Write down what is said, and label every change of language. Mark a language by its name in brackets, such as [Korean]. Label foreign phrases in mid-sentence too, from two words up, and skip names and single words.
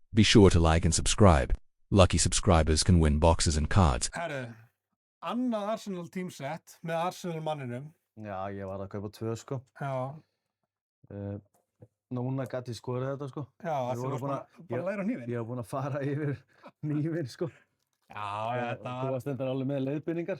[English] Be sure to like and subscribe. Lucky subscribers can win boxes and cards. [Icelandic] Herru, annað Arsenal teamset með Arsenal manninum. Já, ég var að kaupa 2 sko. Já. Núna gæti ég skorið þetta sko. Já, þú varst bara að læra á hnífinn. Ég var búinn að fara yfir hnífinn sko. Já, þetta Þú varst endar alveg með leiðbeiningar.